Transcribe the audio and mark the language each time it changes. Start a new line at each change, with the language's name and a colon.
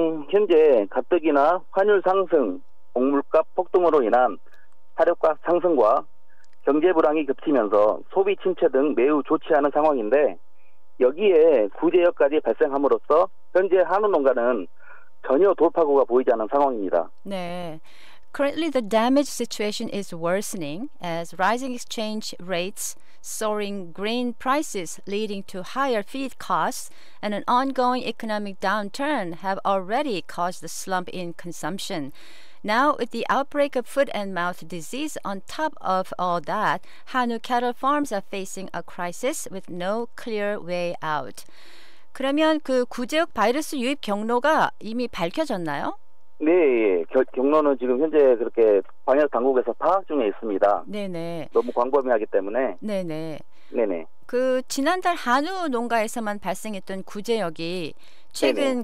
Korean: 현재 가뜩이나 환율 상승, 곡물값 폭등으로 인한 사료값 상승과 경제 불황이 겹치면서 소비 침체 등 매우 좋지 않은 상황인데 여기에 구제역까지 발생함으로써 현재 한우 농가는 전혀 돌파구가 보이지 않는 상황입니다. 네.
English: Currently, the damage situation is worsening as rising exchange rates, soaring grain prices leading to higher feed costs, and an ongoing economic downturn have already caused a slump in consumption. Now, with the outbreak of foot and mouth disease on top of all that, Hanu cattle farms are facing a crisis with no clear way out.
Korean: 그러면 그 구제역 바이러스 유입 경로가 이미 밝혀졌나요? 네, 예. 경로는 지금 현재 그렇게 방역 당국에서 파악 중에 있습니다. 네네. 너무 광범위하기 때문에. 네네. 네네. 그 지난달 한우 농가에서만 발생했던 구제역이 최근